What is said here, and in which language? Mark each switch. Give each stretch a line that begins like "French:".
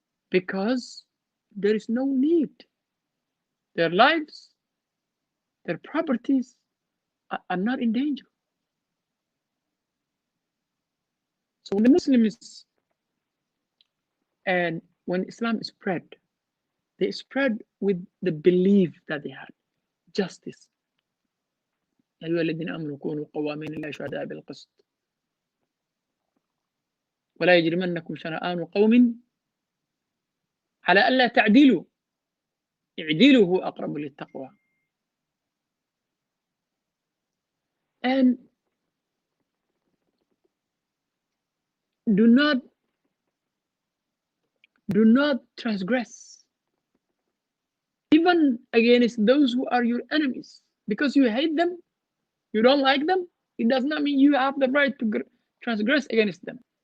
English: Because there is no need. Their lives, their properties are not in danger. So when the Muslims and when Islam spread, they spread with the belief that they had, justice.
Arabic: أيها الذين آمنوا كونوا قوامين لله شهداء بالقسط ولا يجرمنكم شنآن قوم على ألا تعدلوا اعدلوا هو أقرب للتقوى.
English: And do not transgress, even against those who are your enemies. Because you hate them, you don't like them, it does not mean you have the right to transgress against them.